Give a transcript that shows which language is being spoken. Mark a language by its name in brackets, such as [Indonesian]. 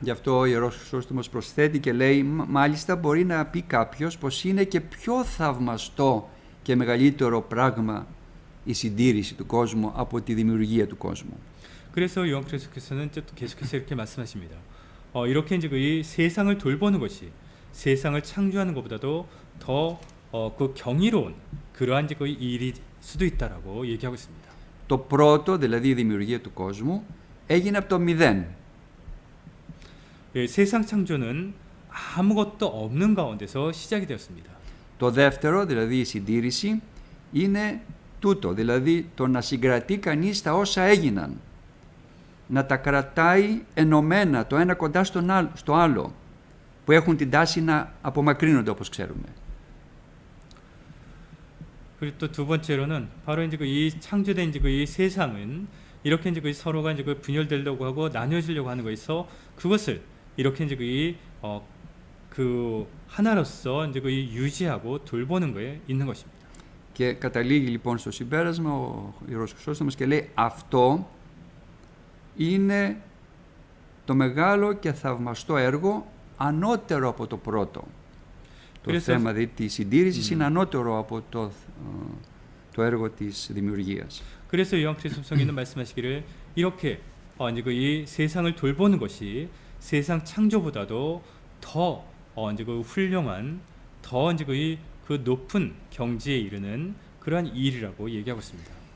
[Greek] Γι' αυτό ο Ιερός Χρυσόστομος προσθέτει και λέει, μάλιστα μπορεί να πει κάποιος πως είναι και πιο θαυμαστό και μεγαλύτερο πράγμα η συντήρηση του κόσμου από τη δημιουργία του κόσμου. [Korean] 그래서 요한 그리스도께서는 계속해서 이렇게 말씀하십니다. 이렇게 이제 이 세상을 돌보는 것이 세상을 창조하는 것보다도 더 그 경이로운 그러한 이제 그 일일 수도 있다라고 얘기하고 있습니다. [Greek] Το πρώτο, δηλαδή η δημιουργία του κόσμου, έγινε από το μηδέν. [Korean] 예, 세상 창조는 아무것도 없는 가운데서 시작이 되었습니다. [Greek] Το δεύτερο, δηλαδή η συντήρηση, είναι τούτο, δηλαδή το να συγκρατεί κανείς τα όσα έγιναν. Να τα κρατάει ενωμένα το ένα κοντά στο άλλο, που έχουν την τάση να απομακρύνονται όπως ξέρουμε. [Korean] 그리고 또 두 번째로는 바로 이제 이 창조된 이제 이 세상은 이렇게 이제 서로가 이제 분열되려고 하고 나뉘어지려고 하는 것에서 그것을 이렇게 이제 그 하나로서 이제 유지하고 돌보는 거에 있는 것입니다. [Greek] Και καταλήγει λοιπόν στο συμπέρασμα ο Ιερός Χρυσόστομος και λέει αυτό είναι το μεγάλο και θαυμαστό έργο ανώτερο από το πρώτο. Το θέμα δηλαδή της συντήρησης είναι ανώτερο από το έργο της δημιουργίας. [Korean] 그래서 요한 그리스도 성경은 말씀하시기를 이렇게 이제 이 세상을 돌보는 것이 세상 창조보다도 더 이제 그 훌륭한 더 이제 그 높은 경지에 이르는 그러한 일이라고 얘기하고 있습니다.